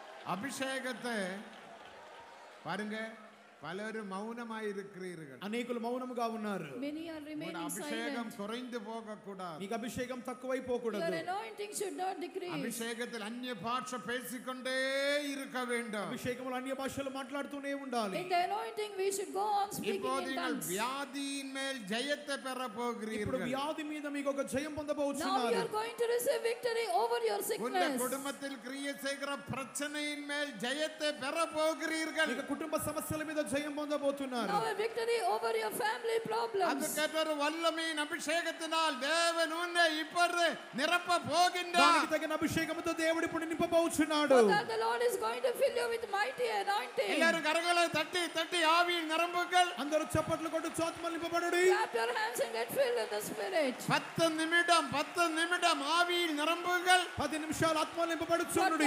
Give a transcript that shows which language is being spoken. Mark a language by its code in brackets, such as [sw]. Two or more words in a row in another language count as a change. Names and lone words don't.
[ta] அபிஷேகத்தை பாருங்க, பலரும் மௌனமாய் இருக்கிறீர்கள். [te] అనేకులు మౌనముగా ఉన్నారు. [en] Many are remaining [ta] அபிஷேகம் [en] silent. [ta] குறைந்து போக கூடாது. [te] మీకు అభిషేకం తక్కువైపోకూడదు. [en] Your anointing should not decrease. [ta] அபிஷேகத்தில் அந்நிய பாஷை பேசிக்கொண்டே இருக்க வேண்டும். [te] అభిషేకములో అన్య భాషలు మాట్లాడుతూనే ఉండాలి. [en] In the anointing we should go on speaking [ta] இப்போது [en] in [ta] நீங்கள் [en] tongues. [ta] வியாதியின் மேல் ஜெயத்தை பெற [te] ఇప్పుడు [ta] போகிறீர்கள். [te] వ్యాధి మీద మీకు ఒక జయం [en] Now [te] పొందబోతున్నారు. [en] you are going to receive victory over your [ta] உங்கள் [en] sickness. [ta] குடும்பத்தில் கிரியை செய்கிற பிரச்சனையின் மேல் ஜெயத்தை பெற போகிறீர்கள். [te] మీకు కుటుంబ సమస్యల మీద జయం పొందబోతున్నారు. [en] Now a victory over your family problems. [ta] அதுக்கேற்ற ஒரு வல்லமையின் அபிஷேகத்தினால் தேவன் உன்னை இப்பொழுது நிரப்ப போகின்றார். [te] దానికి తగిన అభిషేకముతో దేవుడు ఇప్పుడు నింపబోచున్నాడు. [en] So that the Lord is going to fill you with mighty anointing. [ta] எல்லாரும் கரங்களை தட்டி தட்டி ஆவியில் நிரம்புங்கள். [te] అందరూ చప్పట్లు కొట్టు ఆత్మలో నింపబడుడి. [en] Clap your hands and get filled with the Spirit. [ta] 10 நிமிடம் ஆவியில் நிரம்புங்கள். [te] 10 నిమిషాలు ఆత్మలో [en] For [te] నింపబడుచుండుడి.